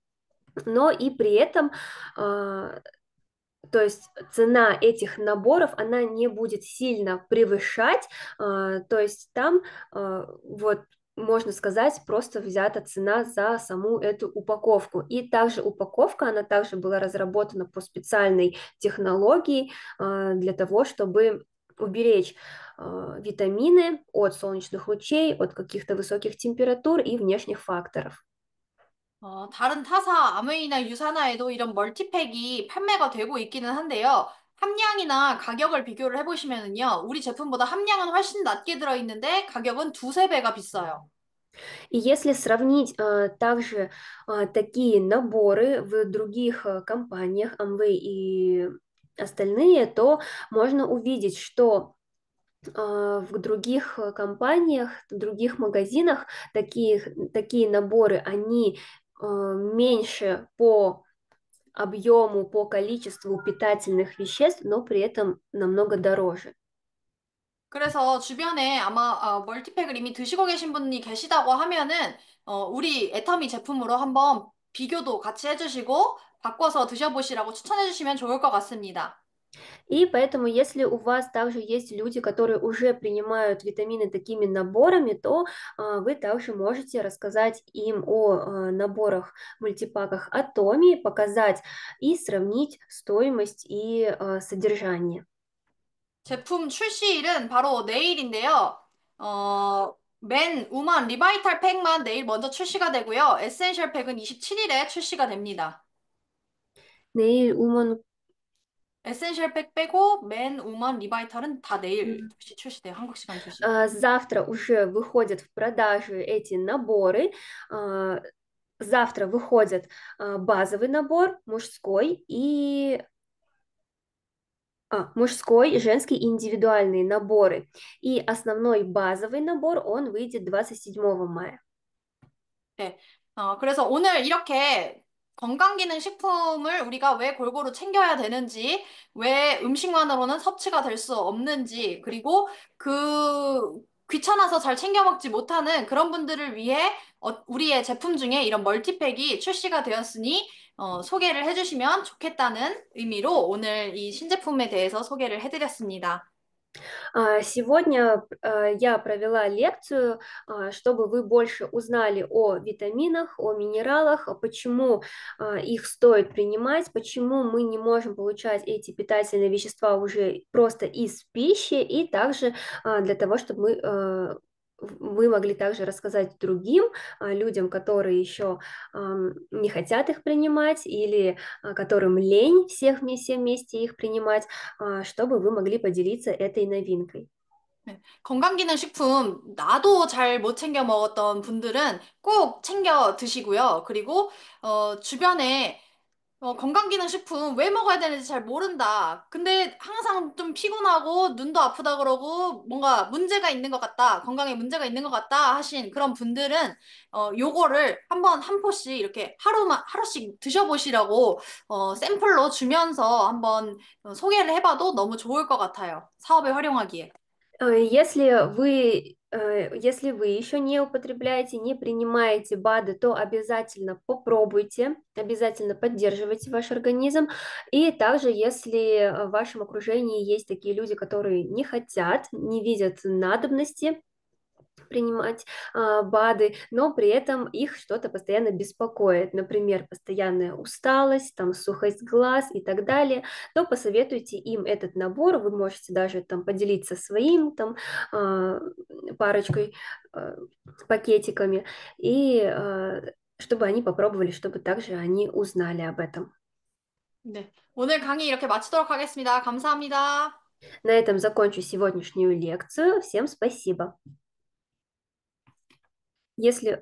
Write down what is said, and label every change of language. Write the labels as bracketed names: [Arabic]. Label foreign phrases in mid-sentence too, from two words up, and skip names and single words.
[Russian] Но и при этом, то есть цена этих наборов, она не будет сильно превышать, то есть там вот можно сказать, просто взята цена за саму эту упаковку. И также упаковка, она также была разработана по специальной технологии для того, чтобы уберечь витамины от солнечных лучей, от каких-то высоких температур и внешних факторов. [Korean] 다른 타사 아메이나 유사나에도 이런 멀티팩이 판매가 되고 있기는 한데요. 함량이나 가격을 비교를 해보시면은요, 우리 제품보다 함량은 훨씬 낮게 들어있는데 가격은 두세 배가 비싸요. [Russian] И если сравнить также такие наборы в других компаниях, Amway и остальные, то можно увидеть, что в других компаниях, в других магазинах такие наборы, они меньше по объему, по количеству питательных веществ, но при этом намного дороже. [Korean] 그래서 주변에 아마 멀티팩을 이미 드시고 계신 분이 계시다고 하면은 우리 애터미 제품으로 한번 비교도 같이 해주시고 바꿔서 드셔보시라고 추천해주시면 좋을 것 같습니다. [Russian] И поэтому, если у вас также есть люди, которые уже принимают витамины такими наборами, то вы также можете рассказать им о наборах, мультипаках Атоми, показать и сравнить стоимость и содержание. [Korean] 제품 출시일은 바로 내일인데요. 맨 우먼 리바이탈 팩만 내일 먼저 출시가 되고요. 에센셜 팩은 27일에 출시가 됩니다. 내일 우먼 에센셜 팩 빼고 맨 우먼 리바이탈은 다 내일 2시 출시돼요. 한국 시간 2시. [Russian] Завтра уже выходят в продажу эти наборы. А, Завтра выходит базовый набор, мужской и женский индивидуальные наборы. И основной базовый набор, он выйдет 27 мая. [Korean] 네. 그래서 오늘 이렇게 건강기능식품을 우리가 왜 골고루 챙겨야 되는지, 왜 음식만으로는 섭취가 될 수 없는지, 그리고 그 귀찮아서 잘 챙겨 먹지 못하는 그런 분들을 위해 우리의 제품 중에 이런 멀티팩이 출시가 되었으니 소개를 해주시면 좋겠다는 의미로 오늘 이 신제품에 대해서 소개를 해드렸습니다. [Russian] Сегодня я провела лекцию, чтобы вы больше узнали о витаминах, о минералах, почему их стоит принимать, почему мы не можем получать эти питательные вещества уже просто из пищи, и также для того, чтобы вы могли также рассказать другим людям, которые еще не хотят их принимать или которым лень все вместе их принимать, чтобы вы могли поделиться этой новинкой. [Korean] 네. 건강기능식품 나도 잘 못 챙겨 먹었던 분들은 꼭 챙겨 드시고요. 그리고 주변에 건강기능식품 왜 먹어야 되는지 잘 모른다. 근데 항상 좀 피곤하고 눈도 아프다 그러고 뭔가 문제가 있는 것 같다. 건강에 문제가 있는 것 같다 하신 그런 분들은 요거를 한번 한 포씩 이렇게 하루씩 드셔보시라고 샘플로 주면서 한번 소개를 해봐도 너무 좋을 것 같아요. 사업에 활용하기에. [Russian] Если вы еще не употребляете, не принимаете БАДы, то обязательно попробуйте, обязательно поддерживайте ваш организм. И также, если в вашем окружении есть такие люди, которые не хотят, не видят надобности принимать БАДы, но при этом их что-то постоянно беспокоит, например, постоянная усталость, там, сухость глаз и так далее, то посоветуйте им этот набор, вы можете даже там поделиться своим там парочкой, пакетиками, и чтобы они попробовали, чтобы также они узнали об этом. [Korean] 네. 오늘 강의 이렇게 마치도록 하겠습니다. 감사합니다. [Russian] На этом закончу сегодняшнюю лекцию. Всем спасибо. Если